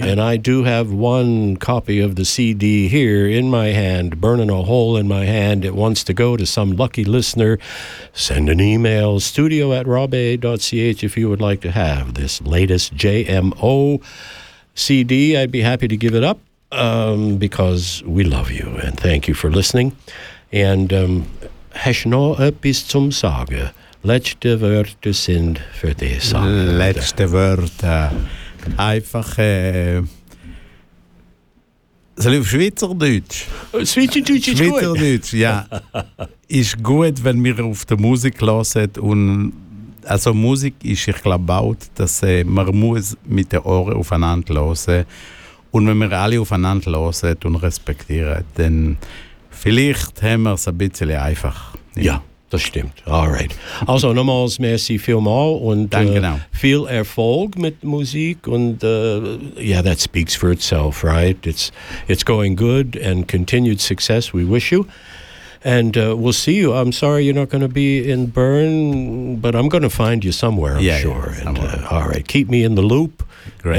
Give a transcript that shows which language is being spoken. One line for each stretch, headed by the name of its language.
English: And I do have one copy of the CD here in my hand, burning a hole in my hand. It wants to go to some lucky listener. Send an email, studio@robe.ch, if you would like to have this latest JMO CD. I'd be happy to give it up. Because we love you and thank you for listening.
German: And hast noch etwas zum sagen? Letzte Worte sind für dich. Letzte Worte. Einfach. Soll ich auf Schweizerdeutsch? Schweizerdeutsch ist Schweizerdeutsch, Ja. Ist gut, wenn wir auf die Musik hören. Und also, Musik ist, ich glaube, baut, dass man muss mit den Ohren aufeinander hören. Und wenn wir alle aufeinander hören und respektieren, dann vielleicht haben wir es ein bisschen einfach. Ja, das stimmt.
English: All right.
German: Also nochmals merci vielmals und viel Erfolg mit Musik.
English: Und that speaks for itself, right? It's going good and continued success. We wish you. And we'll see you. I'm sorry you're not going to be in Bern, but I'm going to find you somewhere, I'm sure. Somewhere. And, all right. Keep me in the loop. Great.